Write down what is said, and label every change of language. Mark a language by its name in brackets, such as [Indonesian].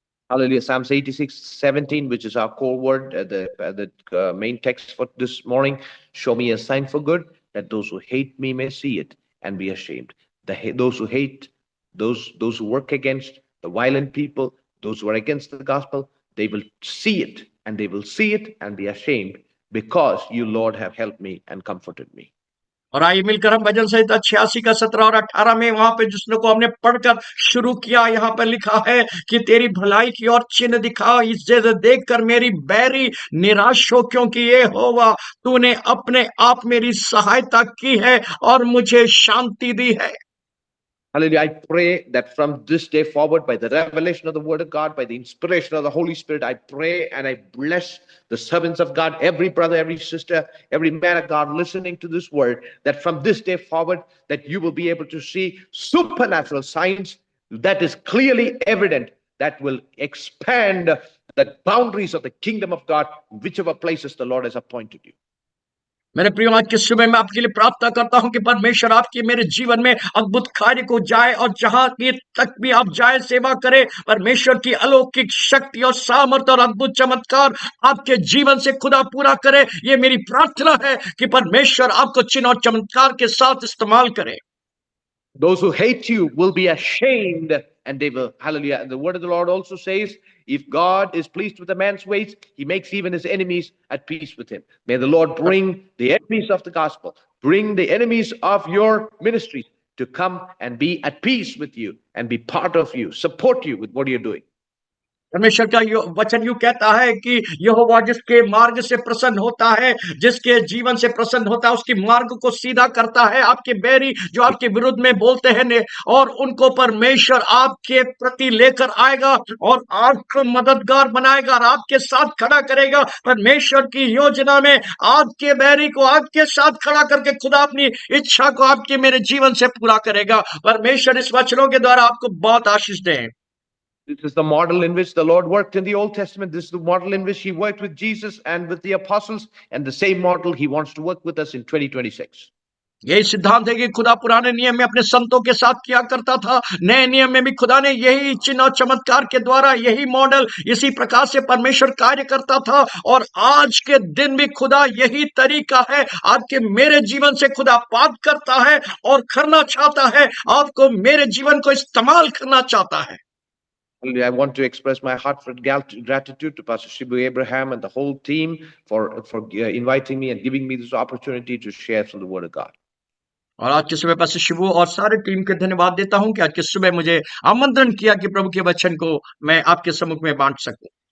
[English] Hallelujah. Psalms 86:17, which is our core word, the main text for this morning. Show me a sign for good, that those who hate me may see it and be ashamed. Those who hate, those who work against the violent people, those who are against the gospel, they will see it and they will see it and be ashamed, because you, Lord, have helped me and comforted me. [Hindi] और आइए मिलकर हम भजन संहिता 86 का 17 और 18 में वहां पे जिसने को हमने पढ़कर शुरू किया, यहाँ पर लिखा है कि तेरी भलाई की और चिन्ह दिखा, इससे देखकर मेरी बैरी निराश हो, क्योंकि ये होगा तूने अपने आप मेरी सहायता की है और मुझे शांति दी है। [English] Hallelujah. I pray that from this day forward, by the revelation of the word of God, by the inspiration of the Holy Spirit, I pray and I bless the servants of God, every brother, every sister, every man of God listening to this word, that from this day forward, that you will be able to see supernatural signs that is clearly evident, that will expand the boundaries of the kingdom of God, whichever places the Lord has appointed you. [Hindi] मेरे प्रियो, आज के सुबह मैं आपके लिए प्रार्थना करता हूं कि परमेश्वर आपके मेरे जीवन में अद्भुत कार्य को जाए, और जहां की तक भी आप जाए सेवा करें, परमेश्वर की अलौकिक शक्ति और सामर्थ और अद्भुत चमत्कार आपके जीवन से खुदा पूरा करे। ये मेरी प्रार्थना है कि परमेश्वर आपको चिन्ह और चमत्कार के साथ इस्तेमाल करे। [English] Those who hate you will be ashamed, and they will, hallelujah. And the word of the Lord also says, if God is pleased with a man's ways, he makes even his enemies at peace with him. May the Lord bring the enemies of the gospel, bring the enemies of your ministries to come and be at peace with you and be part of you, support you with what you're doing. [Hindi] परमेश्वर का वचन यूं कहता है कि यहोवा जिसके मार्ग से प्रसन्न होता है, जिसके जीवन से प्रसन्न होता है, उसके मार्ग को सीधा करता है। आपके बैरी जो आपके विरुद्ध में बोलते हैं, और उनको परमेश्वर आपके प्रति लेकर आएगा और आपको मददगार बनाएगा और आपके साथ खड़ा करेगा। परमेश्वर की योजना में आपके बैरी को आपके साथ खड़ा करके खुदा अपनी इच्छा को आपके मेरे जीवन से पूरा करेगा। परमेश्वर इस वचनों के द्वारा आपको बहुत आशीष दे। [English] This is the model in which the Lord worked in the Old Testament. This is the model in which he worked with Jesus and with the apostles, and the same model he wants to work with us in 2026. [Hindi] यही सिद्धांत है कि खुदा पुराने नियम में अपने संतों के साथ किया करता था, नए नियम में भी खुदा ने यही चिन्ह और चमत्कार के द्वारा, यही मॉडल, इसी प्रकार से परमेश्वर कार्य करता था। और आज के दिन भी खुदा यही तरीका है, आपके मेरे जीवन से खुदा बात करता है और करना चाहता है, आपको मेरे जीवन को इस्तेमाल करना चाहता है। [English] I want to express my heartfelt gratitude to Pastor Shibu Abraham and the whole team for inviting me and giving me this opportunity to share from the Word of God. [Hindi] और आज के सुबह पास्टर शिबू और सारे team के धन्यवाद देता हूं कि आज के सुबह मुझे आमंत्रण किया कि प्रभु के वचन को मैं आपके सम्मुख में बांट सकूं।